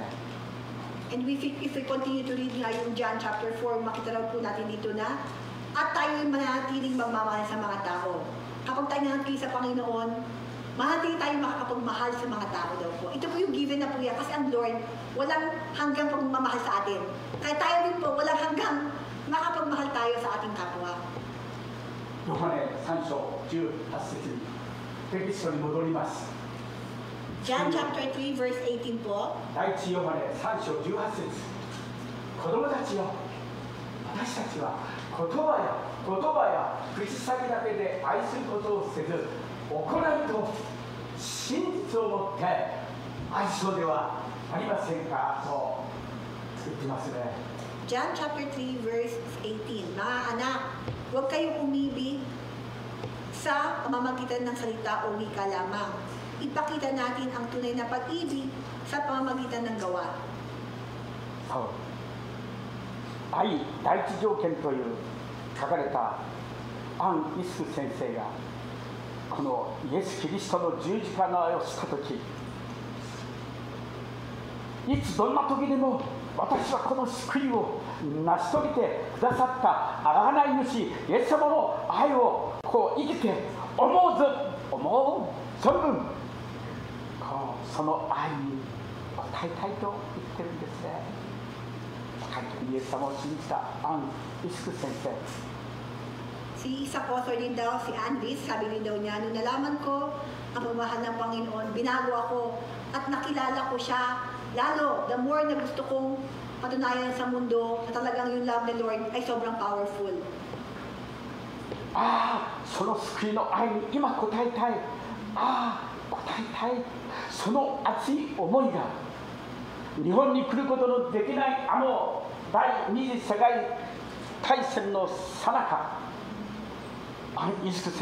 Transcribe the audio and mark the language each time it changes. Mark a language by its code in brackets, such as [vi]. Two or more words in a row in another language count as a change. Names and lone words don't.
[en] And if we continue to read [tl] nga yung John chapter 4, makita raw po natin dito na at tayo ay manatiling magmamahal sa mga tao. Kapag tayo nanatili sa Panginoon, manatili tayo makakapagmahal sa mga tao daw po. Ito po yung given na po yan kasi ang Lord walang hanggang pagmamahal sa atin. Kaya tayo din po walang hanggang makapagmahal tayo sa ating kapwa. [ja] ヨハネ3章18節にテキストに戻ります。 [en] John chapter 3 verse 18 po. [ja] 第一ヨハネ3章18節子供たちよ私たちは言葉や口先だけで愛することをせず行いと真実を持って愛そうではありませんかと言ってますね。 [en] John chapter 3 verse 18. [tl] Mga anak, huwag kayong umibig sa pamamagitan ng salita o wika lamang. Ipakita natin ang tunay na pag-ibig sa pamamagitan ng gawa. [ja] そう愛第一条件という書かれたアン・イスク先生がこのイエス・キリストの十字架の愛をしたときいつどんな時でも私はこの救いを成し遂げてくださった贖い主イエス様の愛をこう生きて思う存分その愛に応えたいと言ってるんですね。イエス様を信じたアン・イスク先生 [tl] Si isa author din daw, si Andres, sabi rin daw niya, nung nalaman ko ang pagmamahal ng Panginoon, binago ako at nakilala ko siya. Lalo, [en] the more [tl] na gusto kong patunayan sa mundo na talagang yung love ni Lord ay sobrang powerful. [ja] その救いの愛に今応えたい。応えたい。その熱い思いが日本に来ることのできない第二次世界大戦の最中アン・イスク